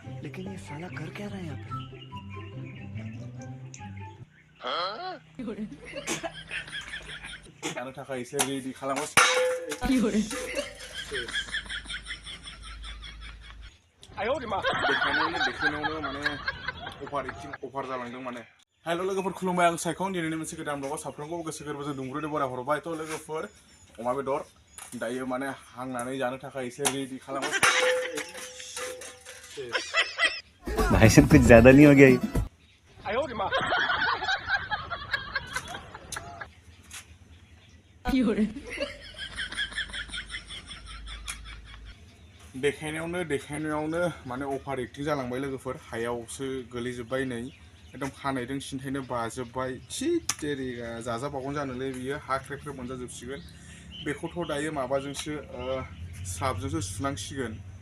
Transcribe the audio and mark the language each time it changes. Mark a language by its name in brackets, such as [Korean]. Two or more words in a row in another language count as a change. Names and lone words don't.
[Hindi] लेकिन ये साला कर क्या रहा है यहाँ पे? [Bodo] जानो थाखाय एसे रेडि खालामगासिनो देखायनायावनो माने अफार जालांदों माने हेल' लोगोफोर खुलुमबाय आं सायखं दिनैनि मोनसे गोदान ब्लगाव साफ्रोमखौ गोसो गोरबोजों दुंब्रुदै बराय हरबाय थ' लोगोफोर अमा बेदर दायो माने हांनानै जानो थाखाय एसे रेडि खालामगासिनो [Hindi] भाई साहब कुछ ज्यादा नहीं हो गया ये? [Bodo] देखायनायावनो माने अफार एक्टिं जालांबाय लोगोफोर हायावसो गोलैजोब्बाय नै एकदम खानायदों सिन्थायनो बाजोब्बाय तेरिगा जाजाबावगोन जानोलै बियो हा ख्रेब ख्रेब मोनजाजोबसिगोन बेखौथ' दायो माबाजोंसो स्राबजोंसो सुनांसिगोन